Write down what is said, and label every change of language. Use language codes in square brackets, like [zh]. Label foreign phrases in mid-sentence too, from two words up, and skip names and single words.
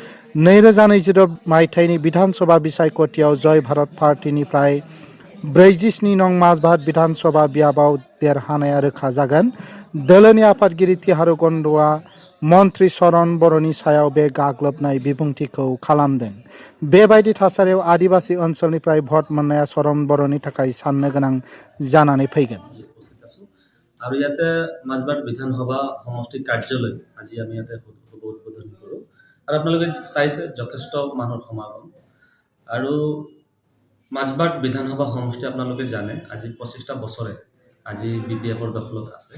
[brx] 2026 मायथाइनि विधानसभा बिसायख'थियाव जय भारत पार्टीनिफ्राय 47 नं माजबाद विधानसभा बियाबाव देरहानाया रोखा जागोन। दोलोनि आफादगिरि तिहारु गन्डआ मन्त्रि चरण बर'नि सायाव बे गाग्लोबनाय बिबुंथिखौ खालामदों। बेबायदि थासारियाव आदिबासी ओनसोलनिफ्राय भट मोननाया चरण बर'नि थाखाय साननो गोनां जानानै फैगोन। [as] আৰু ইয়াতে মাজবাট বিধানসভা সমষ্টি কাৰ্যালয় আজি আমি ইয়াতে উদ্বোধন কৰোঁ আৰু আপোনালোকে চাইছে যথেষ্ট মানুহৰ সমাগম। আৰু মাজবাট বিধানসভা সমষ্টি আপোনালোকে জানে আজি 25টা বছৰে আজি BPFৰ দখলত আছে।